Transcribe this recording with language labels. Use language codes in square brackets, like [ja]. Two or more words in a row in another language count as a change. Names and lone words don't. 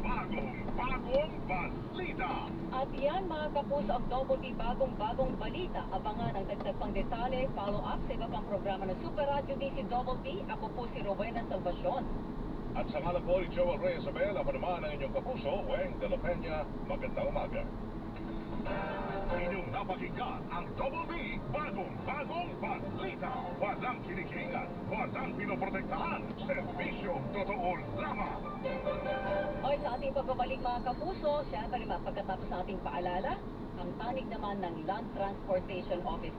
[tl] Bagong balita! At yan mga kapus ang Double B bagong balita. Abangan ang dagdag pang detalye, [en] follow up [tl] sa iba pang programa ng Super Radio DCWB. Ako po si Rowena Salvacion. At sa ngalan po ni Joel Reyes Abel, ako naman ang inyong kapuso, Weng de la Peña. Magandang umaga. Inyong napakinggan ang Double B bagong balita. Walang kinikilingan, walang pinoprotektahan. Serbisyo totoo lamang. Oy, sa ating pagbabalik mga kapuso, syempre pagkatapos sa ating paalala, Ang panig naman ng Land Transportation Office.